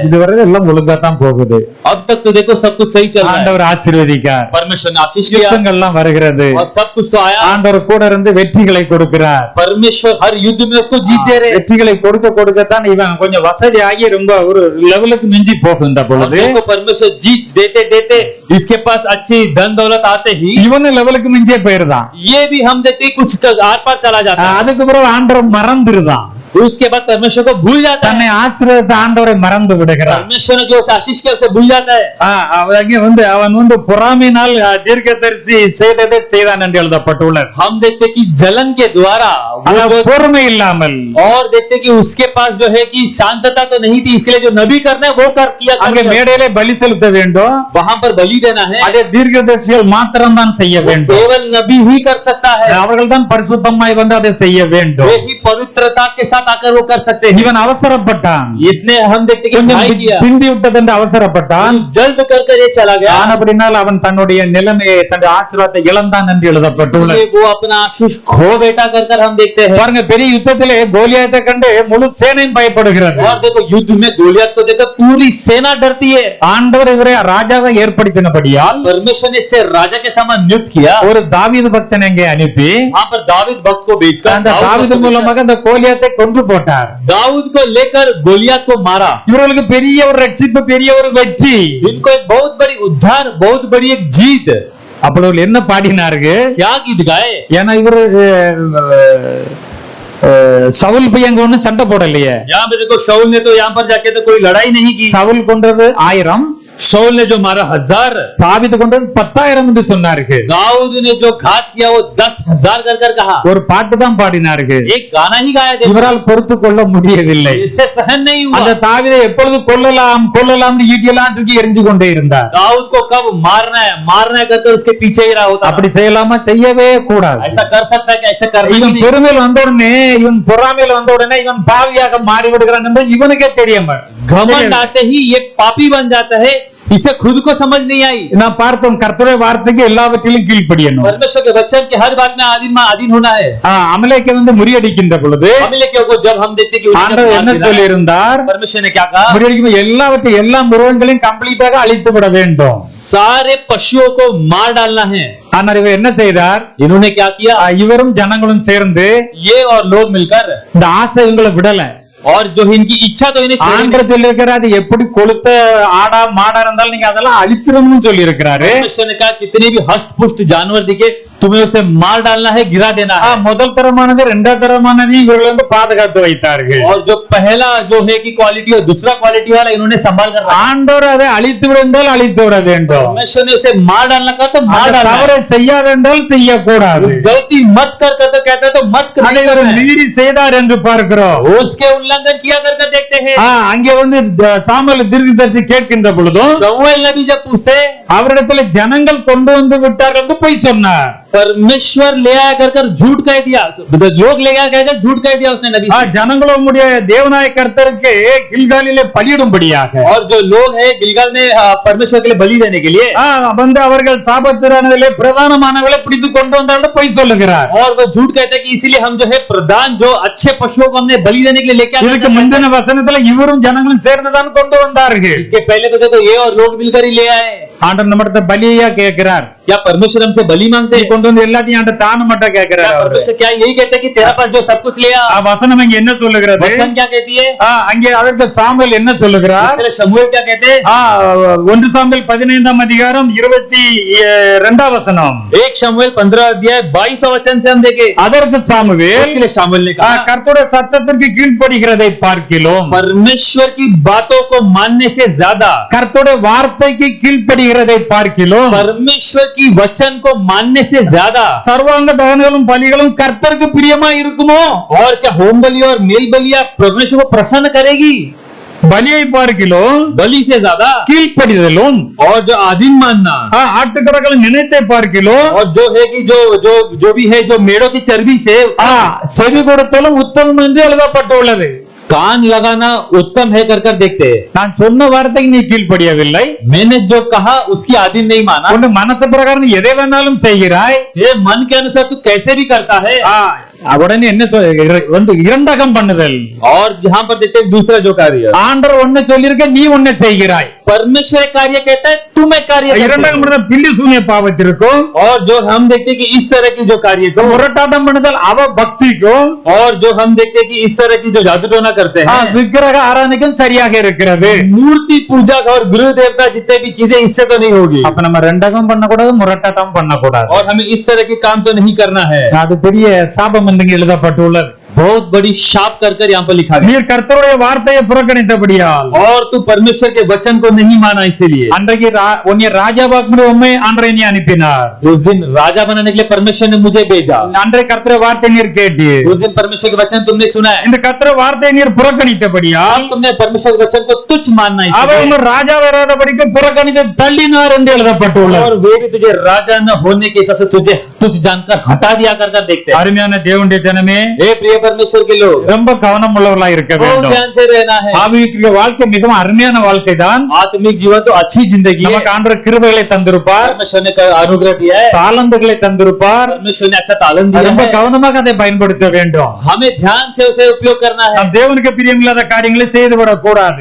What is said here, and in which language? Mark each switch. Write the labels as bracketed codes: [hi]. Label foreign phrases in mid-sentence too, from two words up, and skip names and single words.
[ta] இதுவரை எல்லாம் ஒழுங்கா தான் போகுது. [hi] अब तक तो देखो सब कुछ सही चल रहा है, [ta] ஆண்டவர் ஆசீர்வதிக்கார். [hi] परमेश्वर ने आशीष दिया [ta] யுத்தங்கள் எல்லாம் வருகிறது. [hi] और सब कुछ तो आया। [ta] ஆண்டவர் கூட இருந்து வெற்றிகளை கொடுக்கிறார். [hi] परमेश्वर हर युद्ध में उसको जीत दे रहे। [ta] வெற்றிகளை கொடுக்கத்தான் இவன் கொஞ்சம் வசதியாகி ரொம்ப ஒரு லெவலுக்கு மிஞ்சி போகின்ற [hi] अब [ta] பொழுது [hi] देखो परमेश्वर जीत देते देते इसके पास अच्छी धन दौलत आते ही [ta] இவனு லெவலுக்கு மிஞ்சியே போயிருந்தான். [hi] ये भी हम देखते ही कुछ आर पार चला जाता है। [ta] அதுக்கு பிறகு ஆண்டவர் மறந்துருதான். [hi] उसके बाद परमेश्वर को भूल जाता है, [ta] தன்னை ஆசீர்வதித்த ஆண்டவரை மறந்து விடுகிறார். [hi] परमेश्वर ने जो उसे आशीष किया उसे भूल जाता है। [ta] அவன் பொறாமையினால் தீர்க்கதரிசி செய்ததை செய்தான் என்று எழுதப்பட்டுள்ளது. [hi] हम देखते कि जलन के द्वारा [ta] பொறுமை இல்லாமல் [hi] और देखते कि उसके पास जो है कि शांतता तो नहीं थी, इसके लिए जो नबी करना है वो कर किया। [ta] அங்கே மேடையிலே பலி செலுத்த வேண்டும். [hi] वहां पर बलि देना है, [ta] அதே தீர்க்கதரிசிகள் மாத்திரம் தான் செய்ய வேண்டும். [hi] केवल नबी ही कर सकता है, [ta] அவர்கள் தான் பரிசுத்தமாய் வந்து அதை செய்ய வேண்டும். [hi] वे ही पवित्रता के साथ आकर वो कर सकते हैं। [ta] இவன் அவசரப்பட்டான். [hi] इसने हम देखते कि [ta] கொஞ்சம் [hi] भाई किया, [ta] பிந்தி விட்டது என்று அவசரப்பட்டான். [hi] जल्द कर ये चला गया, [ta] ஆனபடினால் அவன் தன்னுடைய நிலைமையை தன்னுடைய ஆசீர்வாதத்தை இழந்தான் என்று எழுதப்பட்டுள்ளது. [hi] इसलिए वो अपना आशीष खो बेटा कर हम देखते हैं। [ta] பாருங்க, பெரிய யுத்தத்திலே கோலியாத்தை கண்டு முழு சேனையும் பயப்படுகிறது. [hi] और देखो युद्ध में गोलियत को देखकर पूरी सेना डरती है। [ta] ஆண்டவர் இவரை ராஜாவை ஏற்படுத்தினபடியால் [hi] परमेश्वर ने इससे राजा के समान नियुक्त किया। [ta] ஒரு தாவீது பக்தனை அங்கே அனுப்பி [hi] वहां पर दाऊद भक्त को भेजकर [ta] அந்த தாவீது மூலமாக அந்த கோலியாத்தை கொன்று போட்டார். [hi] दाऊद को लेकर गोलियत को मारा। [ta] இவர்களுக்கு பெரிய ஒரு ரட்சிப்பு, பெரிய ஒரு வெற்றி. [hi] इनको एक बहुत बड़ी उद्धार, बहुत बड़ी एक जीत। [ta] அப்பொழுது என்ன பாடினார்கள்? [hi] क्या गीत गाए? [ta] ஏன்னா இவரு சவுல் போய் அங்க ஒண்ணும் சண்டை போடலையே. [hi] यहाँ पे देखो शाऊल ने तो यहाँ पर जाके तो कोई लड़ाई नहीं की। [ta] சவுல் கொன்றது 1000, [hi] शाऊल ने जो मारा 1000, [ta] தாவீது கொன்றது 10,000 என்று சொன்னார்கள். [hi] दाऊद ने जो घात किया वो 10,000 कर कहा। [ta] ஒரு பாட்டு தான் பாடினார்கள். [hi] एक गाना ही गाया। [ta] இவரால் பொறுத்து கொள்ள முடியவில்லை. [hi] इससे सहन नहीं [ta] அந்த [hi] हुआ। [ta] தாவீதை எப்பொழுது கொல்லலாம் ஈட்டியெல்லாம் தூக்கி எரிஞ்சு கொண்டே இருந்தார். [hi] दाऊद को कब मारना है कर उसके पीछे ही रहा होता। [ta] அப்படி செய்யலாமா? செய்யவே கூடாது. [hi] ऐसा कर सकता है कि ऐसा करना ही [ta] இவன் [hi] नहीं। [ta] பெருமையில் வந்த உடனே, இவன் பொறாமையில் வந்த உடனே இவன் பாவியாக மாறி விடுகிறான் என்று இவனுக்கே தெரியாம [hi] घमंड आते ही ये पापी बन जाता है, इसे खुद को समझ नहीं आई। [ta] நான் பார்த்தோம், கர்த்தருடைய வார்த்தைக்கு எல்லாவற்றிலும் கீழ்ப்படியணும். [hi] परमेश्वर के वचन के हर बात में अधीन होना है। [ta] அமலேக்கை வந்து முறியடிக்கின்ற பொழுது [hi] अमलेकियों को जब हम देखते कि [ta] ஆண்டவர் என்ன சொல்லி இருந்தார்? [hi] परमेश्वर ने क्या कहा? [ta] முறியடிக்கும் எல்லாவற்றையும், எல்லா மிருகங்களையும் கம்ப்ளீட்டாக அழித்து விட வேண்டும். [hi] सारे पशुओं को मार डालना है। [ta] ஆனால் இவர் என்ன செய்தார்? [hi] इन्होंने क्या किया? [ta] இவரும் ஜனங்களும் சேர்ந்து [hi] ये और लोग मिलकर, [ta] இந்த ஆசை இவங்களை விடல. [hi] और जो इनकी इच्छा तो इन्हें छोड़ी नहीं। [ta] ஆண்டத்தில் இருக்கிற அது எப்படி கொளுத்த ஆடா மாடா இருந்தாலும் நீங்க அதெல்லாம் அழிச்சிடணும்னு சொல்லி இருக்கிறாரு. [hi] परमेश्वर ने कहा कितने भी हष्ट पुष्ट जानवर दिखे तुम्हें उसे मार डालना है, गिरा देना है। [ta] முதல் தரமானது, இரண்டாவது தரமானதையும் இவர்கள் வந்து பாதுகாத்து வைத்தார்கள். [hi] और जो पहला जो है की क्वालिटी और दूसरा क्वालिटी वाला इन्होंने संभाल कर रखा। [ta] ஆண்டவர் அதை அழித்து விடுந்தால் அழித்து விட வேண்டும். [hi] परमेश्वर ने उसे मार डालना कहा तो मार डालना है। [ta] தவறை செய்யாதென்றால் செய்யக்கூடாது. [hi] गलती मत कर तो कहता है तो मत [ta] அதை [hi] कर। [ta] இவர் மீறி செய்தார் என்று பார்க்கிறோம். [hi] उसके उल्लंघन किया कर देखते हैं। [ta] அங்கே வந்து சாமுவேல் தீர்க்கதரிசி கேட்கின்ற பொழுதும் [hi] शमूएल नबी जब पूछते [ta] அவரிடத்துல ஜனங்கள் கொண்டு வந்து விட்டார்கள் என்று பொய் சொன்னார். [hi] परमेश्वर ले आया कर झूठ कह दिया, लोग ले आया कहकर झूठ कह दिया उसने नबी। [ta] ஜனங்களும் தேவநாய கர்த்தருக்கு கில்காலிலே பலியிடும்படியாக, [hi] और जो लोग हैं गिलगाल में परमेश्वर के लिए बलि देने के लिए [ta] வந்து அவர்கள் சாபத்திரானதிலே பிரதானமானவர்களை பிடித்து கொண்டு வந்தார்கள் பொய் சொல்லுகிறார். [hi] और वो झूठ कहते हैं कि इसीलिए हम जो है प्रधान जो अच्छे पशुओं को हमने बलि देने के लिए लेके [ta] இதுக்கு முந்தின வசனத்துல இவரும் ஜனங்களும் சேர்ந்துதான் கொண்டு வந்தார்கள். [hi] इसके पहले तो देखो ये और लोग मिलकर ही ले आए। [ta] ஆண்டவர் நம்மகிட்ட பலியா கேட்கிறார். [hi] क्या परमेश्वर हमसे बलि मांगते हैं? [ta] கொண்டு வந்து எல்லாத்தையும் ஆண்ட தான மட்டும் கேட்கிறார். [hi] परमेश्वर क्या यही कहते हैं कि तेरा पास जो सब कुछ ले आ? [ta] வசனம் இங்க என்ன சொல்லுகிறது? [hi] वचन क्या कहती है? [ta] அங்கே அதற்கு சாமுவேல் என்ன சொல்லுகிறார்? [hi] शमूएल क्या कहते हैं? [ta] 1 சாமுவேல் 15ஆம் அதிகாரம் 22ஆம் வசனம். [hi] 1 शमूएल 15 अध्याय 22 वचन से हम देखें। [ta] அதற்கு சாமுவேல் [hi] शमूएल ने कहा [ta] கர்த்தருடைய சத்தத்திற்கு கீழ்ப்படிகிறதை பார்க்கிலும், [hi] परमेश्वर की बातों को मानने से ज्यादा, [ta] கர்த்தருடைய வார்த்தைக்கு கீழ்ப்படிகிறதை பார்க்கிலும், [hi] परमेश्वर की वचन को मानने से ज्यादा [ta] சர்வாங்க தகனங்களும் பலிகளும் கர்த்தருக்கு பிரியமா இருக்குமோ? [hi] और क्या होम बलि और मेल बलिया परमेश्वर को प्रसन्न करेगी? [ta] பலியை பார்க்கிலும் [hi] बलि से ज्यादा [ta] கீழ்ப்படிதலும் [hi] और जो आधीन मानना [ta] ஆட்டுக்கடக்களின் நினைத்தை பார்க்கிலும் [hi] और जो है कि जो भी है जो मेढ़ों की चर्बी से [ta] செவி கொடுத்தலும் உத்தமம் என்று எழுதப்பட்டுள்ளது. [hi] कान लगाना उत्तम है कर देखते हैं। [ta] நான் சொன்ன வார்த்தைக்கு நீ கீழ்ப்படியவில்லை, [hi] मैंने जो कहा उसकी आधीन नहीं माना, [ta] உன் மனசு பிரகாரம் நீ எதை வேணாலும் செய்கிறாய், [hi] ये मन के अनुसार तू कैसे भी करता है। [ta] உடனே என்ன வந்து இரண்டகம் பண்ணுதல். [hi] और यहाँ पर देखते हैं दूसरा जो कार्य [ta] ஆண்டவர் ஒண்ணு சொல்லிருக்க, நீ ஒண்ணு செய்கிறாய். [hi] परमेश्वर कार्य कहता है तुम एक कार्य [ta] இரண்டகம் பண்ணுதல் பில்லி சூனிய பாவத்திற்கும், [hi] और जो हम देखते हैं कि इस तरह की जो कार्य को [ta] முரட்டாட்டம் பண்ணுதல் அவ பக்திக்கும், [hi] और जो हम देखते हैं कि इस तरह की जो जादू टोना करते हैं [ta] விக்கிரக ஆராதனைக்கும் சரியாக இருக்கிறது. [hi] मूर्ति पूजा और गुरु देवता जितने भी चीजें इससे तो नहीं होगी। [ta] அப்ப நம்ம ரெண்டகம் பண்ணக்கூடாது, முரட்டாட்டம் பண்ணக்கூடாது. [hi] और हमें इस तरह के काम तो नहीं करना है। [ta] அது பெரிய சாபம் என்று எழுதப்பட்டுள்ளது. [hi] बहुत बड़ी शाप कर यहाँ पर लिखा गया। [ta] நீர் கர்த்தருடைய வார்த்தையை புறக்கணித்தபடியால், [hi] और तू परमेश्वर के वचन को नहीं माना, इसीलिए [ta] அன்றைக்கு உன்னை ராஜாவாக்கும்படி உம்மை ஆண்டவர் நீ அனுப்பினார். [hi] उस दिन राजा बनाने के लिए परमेश्वर ने मुझे भेजा। [ta] அன்றைக்கு கர்த்தருடைய வார்த்தை நீர் கேட்டீர். [hi] उस दिन परमेश्वर के वचन तुमने सुना है। [ta] இந்த கர்த்தருடைய வார்த்தையை நீர் புறக்கணித்தபடியால், [hi] तुमने परमेश्वर के वचन को तुच्छ मानना, [ta] அவர் உன்னை ராஜா வராதபடிக்கு புறக்கணித்து தள்ளினார் என்று எழுதப்பட்டுள்ளது. [hi] और वे भी तुझे राजा न होने के हिसाब से तुझे तुच्छ जानकर हटा दिया कर देखते हैं। [ta] அருமையான தேவனுடைய ஜனமே, [hi] हे प्रिय परमेश्वर के लोग, [ta] ரொம்ப கவனம் உள்ளவர்களாக இருக்க [hi] बहुत [ta] வேண்டும். [hi] ध्यान से रहना है। [ta] ஆவிக்குரிய வாழ்க்கை மிகவும் அருமையான வாழ்க்கை தான். [hi] आत्मिक जीवन तो अच्छी जिंदगी है। [ta] நமக்கு ஆண்டவர் கிருபைகளை தந்திருப்பார், [hi] परमेश्वर ने अनुग्रह दिया है, [ta] தாளந்துகளை தந்திருப்பார். [hi] परमेश्वर ने अच्छा तालन दिया [ta] ரொம்ப [hi] है। [ta] கவனமாக அதை பயன்படுத்த வேண்டும். [hi] हमें ध्यान से उसे उपयोग करना है। [ta] நாம் தேவனுக்கு பிரியமில்லாத காரியங்களை செய்துவிடக் கூடாது.